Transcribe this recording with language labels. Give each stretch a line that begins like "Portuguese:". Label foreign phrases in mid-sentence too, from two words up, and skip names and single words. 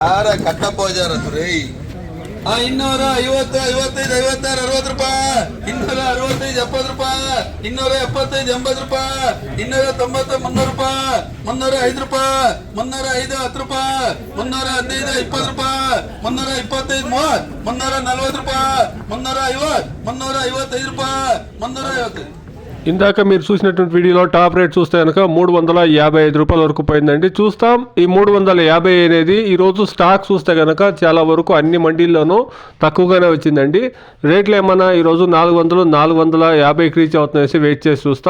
Kannada: ಕಟ್ಟ ಪೋಜಾರ ಇನ್ನೂರ 50, 55, 56, 60 ರೂಪಾಯಿ, 265, 70 ರೂಪಾಯಿ, 275, 80 ರೂಪಾಯಿ, 290, 300 ರೂಪಾಯಿ, 305 ರೂಪಾಯಿ, 305, 10 ರೂಪಾಯಿ, 315, 20 ರೂಪಾಯಿ, 325, 30, 340 ರೂಪಾಯಿ, 350, 355 ರೂಪಾಯಿ, 350.
Telugu: ఇందాక మీరు చూసినటువంటి వీడియోలో టాప్ రేట్ చూస్తే కనుక 355 రూపాయల వరకు పోయిందండి. చూస్తాం ఈ 350 అనేది ఈరోజు స్టాక్ చూస్తే కనుక చాలా వరకు అన్ని మండీల్లోనూ తక్కువగానే వచ్చిందండి. రేట్లు ఏమన్నా ఈరోజు 400, 450కి రీచ్ అవుతుందనేసి వెయిట్ చేసి చూస్తాం.